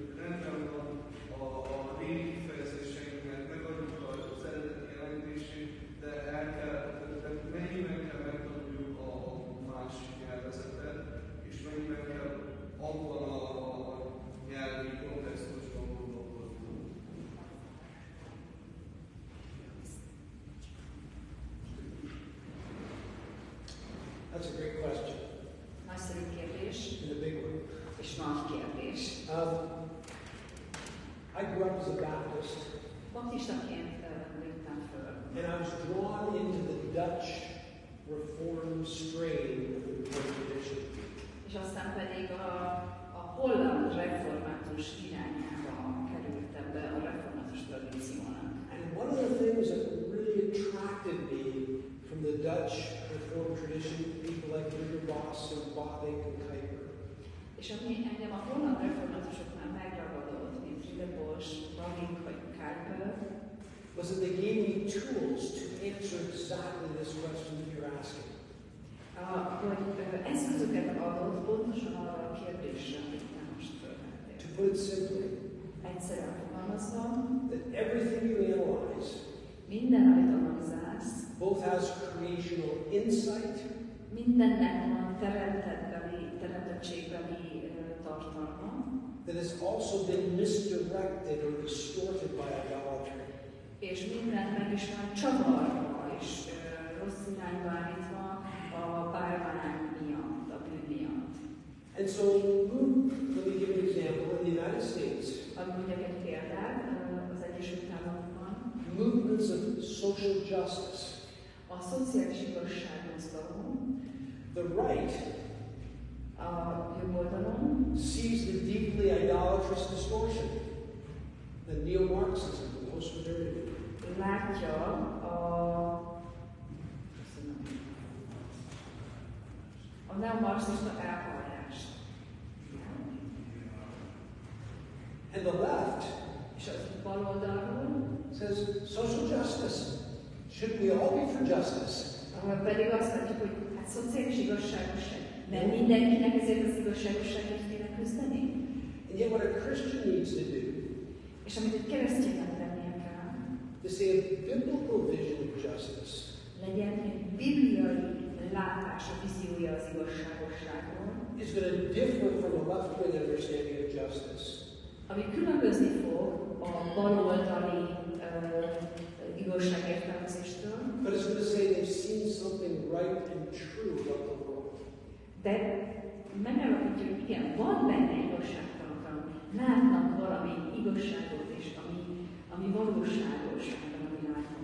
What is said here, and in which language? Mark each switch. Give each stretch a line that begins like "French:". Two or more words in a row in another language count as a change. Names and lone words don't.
Hungarian: rendben van a régi kifejezéseinknek, megadjuk az eredeti jelentését, de mennyiben kell megtanuljuk a másik nyelvezetet, és mennyiben kell abban a nyelvi kontextusban gondolkodnunk.
English: That's a great question.
Hungarian: Nagyszerű kérdés,
English: And a big one.
Hungarian: és nagy kérdés.
English: I grew up as a Baptist,
Hungarian: Baptistaként léptem föl,
English: and I was drawn into the Dutch Reformed strain of the Reformed tradition.
Hungarian: és aztán pedig a holland református irányába kerültem be a református tradíciónak.
English: And one of the things that really attracted me from the Dutch Reformed tradition, people like Boss and Bavinck and Kuyper,
Hungarian: És ami engem a holland reformátusoknál megragadott, mint Boss, Bavinck vagy Kuyper,
English: was that they gave me tools to answer exactly this question that you're asking.
Hungarian: hogy eszközöket adott pontosan arra a kérdésre, amit te most fölvettél.
English: To put it simply,
Hungarian: Egyszerűen fogalmazva,
English: that everything you analyze
Hungarian: minden, amit analizálsz,
English: both has creational insight
Hungarian: mindennek van teremtettségbeli tartalma,
English: that has also been misdirected or distorted by idolatry.
Hungarian: és minden meg is van csavarva és rossz irányba állítva a bálvány miatt, a bűn miatt.
English: And so, let me give an example. In the United States,
Hungarian: Hadd mondjak egy példát az Egyesült Államokban.
English: movements of social justice,
Hungarian: A szociális igazságmozgalom
English: the right
Hungarian: A jobb oldalon
English: sees the deeply idolatrous distortion, the neo-Marxism, the post-modernity.
Hungarian: Látja a neomarxista elhallást.
English: And the left
Hungarian: És az bal oldalról,
English: says social justice. Shouldn't we all be for justice?
Hungarian: ahol pedig azt látjuk, hogy hát szociális igazságosság. Nem mindenkinek ezért az igazságosságért kéne küzdeni?
English: And yet what a Christian needs to do
Hungarian: És amit egy kereszténynek tennie kell,
English: is say a biblical vision of justice
Hungarian: legyen egy bibliai látás, a víziója az igazságosságról,
English: is going to differ from a left-wing understanding of justice.
Hungarian: ami különbözni fog a baloldali igazságértelmezéstől,
English: But it's going to say they've seen something right and true about the world.
Hungarian: de megállapítja, hogy igen, van benne igazságtartalom, látnak valami igazságot és ami valóságos ebben a világban.